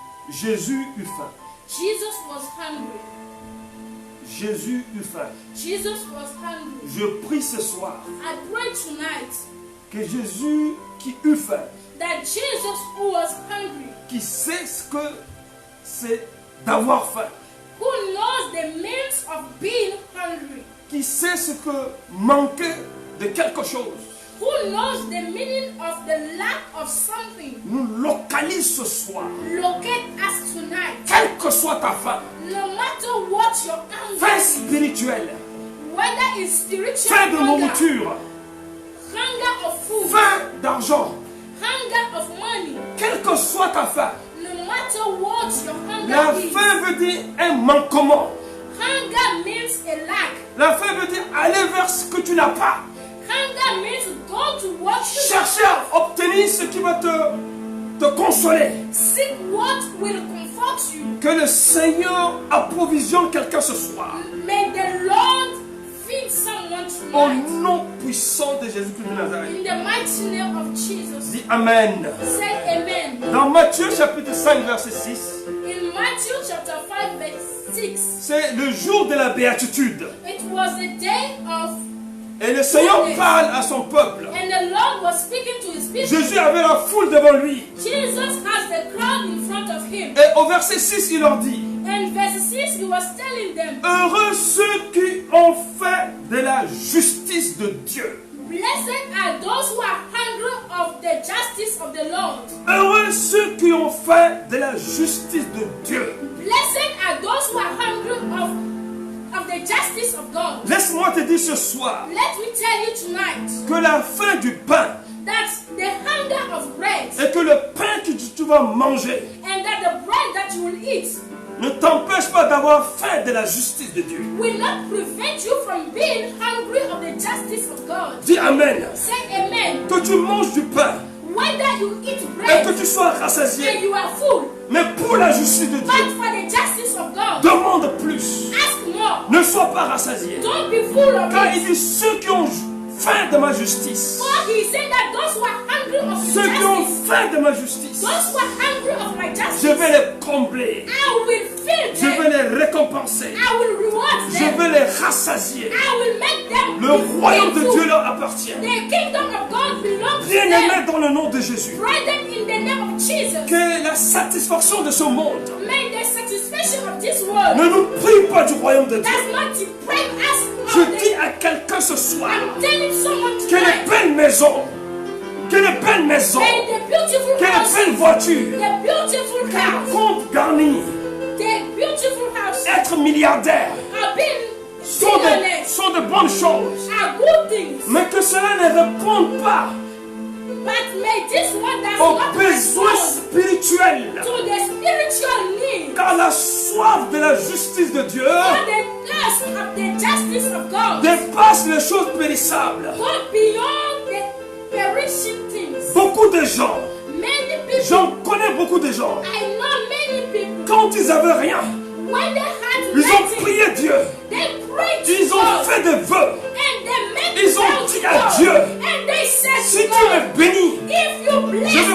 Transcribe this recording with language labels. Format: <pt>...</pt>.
<fr>Jésus eut faim.</fr> <en>Jesus was hungry.</en> <fr>Jésus eut faim.</fr> <en>Jesus was hungry.</en> <fr>Je prie ce soir</fr> <en>I pray tonight</en> <fr>que Jésus qui eut faim,</fr> <en>that Jesus who was hungry,</en> <fr>qui sait ce que c'est d'avoir faim,</fr> <en>who knows the means of being hungry,</en> <fr>qui sait ce que manquer de quelque chose,</fr> <en>who knows the meaning of the lack of something,</en> <fr>nous localise ce soir.</fr> <en>locate us tonight.</en> <fr>Quelle que soit ta faim,</fr> <en>No matter what your</en> <fr>faim</fr> <en>hunger,</en> <fr>spirituelle,</fr> <en>whether it's spiritual</en> <fr>faim de</fr> <en>hunger,</en> <fr>nourriture,</fr> <en>hunger of food,</en> <fr>faim d'argent,</fr> <en>hunger of money,</en> <fr>quelle que soit ta faim.</fr> <en>no matter what your</en> <fr>La</fr> <en>hunger is,</en> <fr>faim veut dire un manquement.</fr> <en>hunger means a lack.</en> <fr>La faim veut dire aller vers ce que tu n'as pas.</fr> <en>Hunger means go to what you</en> <fr>Chercher à obtenir ce qui va te consoler.</fr> <en>seek what will comfort you.</en> <fr>Que le Seigneur approvisionne quelqu'un ce soir.</fr> <en>May the Lord feed someone</en> <fr>Au</fr> <en>tonight.</en> <fr>nom puissant de Jésus-Christ de Nazareth.</fr> <en>In the mighty name of Jesus.</en> <fr>Dis Amen.</fr> <en>Say amen.</en> <fr>Dans Matthieu chapitre 5 verset 6,</fr> <en>In Matthew chapter 5 verse 6,</en> <fr>c'est le jour de la béatitude.</fr> <en>it was the day of,</en> <fr>Et le Seigneur parle à son peuple.</fr> <en>and the Lord was speaking to his people.</en> <fr>Jésus avait la foule devant lui.</fr> <en>Jesus has the crowd in front of him.</en> <fr>Et au verset 6, il leur dit,</fr> <en>And verse 6, he was telling them,</en> <fr>heureux ceux qui ont fait de la justice de Dieu.</fr> <en>blessed are those who are hungry of the justice of the Lord.</en> <fr>Heureux ceux qui ont fait de la justice de Dieu.</fr> <en>Blessed are those who are hungry of the justice of God.</en> <fr>Laisse-moi te dire ce soir</fr> <en>Let me tell you tonight</en> <fr>que la faim du pain</fr> <en>that the hunger of bread</en> <fr>et que le pain que tu vas manger</fr> <en>and that the bread that you will eat</en> <fr>ne t'empêche pas d'avoir faim de la justice de Dieu.</fr> <en>will not prevent you from being hungry of the justice of God.</en> <fr>Dis Amen.</fr> <en>Say amen.</en> <fr>Que tu manges du pain</fr> <en>Whether you eat</en> <fr>et</fr> <en>bread</en> <fr>que tu sois</fr> <en>and</en> <fr>rassasié,</fr> <en>you are full,</en> <fr>mais pour la justice de</fr> <en>but</en> <fr>Dieu,</fr> <en>for the justice of God,</en> <fr>demande plus.</fr> <en>ask more.</en> <fr>Ne sois pas rassasié.</fr> <en>Don't be full of</en> <fr>Car il</fr> <en>it.</en> <fr>dit ceux qui ont faim de ma justice,</fr> <en>For he said that those who are hungry of the</en> <fr>ceux qui ont</fr> <en>justice,</en> <fr>faim de ma justice,</fr> <en>those who are hungry of my</en> <fr>je</fr> <en>justice,</en> <fr>vais les combler,</fr> <en>I will fill</en> <fr>je vais</fr> <en>them.</en> <fr>les récompenser,</fr> <en>I will reward</en> <fr>je</fr> <en>them.</en> <fr>vais les rassasier.</fr> <en>I will make them</en> <fr>Le royaume de</fr> <en>full.</en> <fr>Dieu leur appartient.</fr> <en>The kingdom of God belongs to</en> <fr>Bien-aimés</fr> <en>them.</en> <fr>dans le nom de Jésus,</fr> <en>Brethren, in the name of Jesus,</en> <fr>que la satisfaction de ce monde</fr> <en>may the satisfaction of this world</en> <fr>ne nous prive pas du royaume de Dieu.</fr> <en>does not deprive us</en> <fr>Je</fr> <en>of</en> <fr>dis</fr> <en>the...</en> <fr>à quelqu'un ce soir,</fr> <en>I'm telling someone</en> <fr>quelle</fr> <en>tonight,</en> <fr>belle maison, quelle belle maison,</fr> <en>may the beautiful</en> <fr>quelle</fr> <en>house,</en> <fr>belle voiture,</fr> <en>the beautiful</en> <fr>quel</fr> <en>house,</en> <fr>compte garni,</fr> <en>the beautiful house</en> <fr>être milliardaire,</fr> <en>are being</en> <fr>sont de bonnes choses.</fr> <en>are good things,</en> <fr>Mais que cela ne réponde pas</fr> <en>but may this one does</en> <fr>aux</fr> <en>not</en> <fr>besoins</fr> <en>respond</en> <fr>spirituels.</fr> <en>to the spiritual need</en> <fr>Car la soif de la justice de Dieu</fr> <en>or the thirst of the justice of God.</en> <fr>dépasse les choses périssables.</fr> <en>Go beyond the perishing things.</en> <fr>Beaucoup de gens,</fr> <en>Many people,</en> <fr>j'en connais beaucoup de gens,</fr> <en>I know many people,</en> <fr>quand ils n'avaient rien,</fr> <en>when they had</en> <fr>ils ont</fr> <en>nothing,</en> <fr>prié Dieu,</fr> <en>they prayed to</en> <fr>ils ont</fr> <en>God.</en> <fr>fait des vœux.</fr> <en>And they make</en> <fr>Ils ont</fr> <en>vows</en> <fr>dit</fr> <en>to</en> <fr>à</fr> <en>God.</en> <fr>Dieu,</fr> <en>And they said</en> <fr>si</fr> <en>to</en> <fr>tu</fr> <en>God,</en> <fr>me bénis,</fr> <en>if you bless</en> <fr>je vais</fr>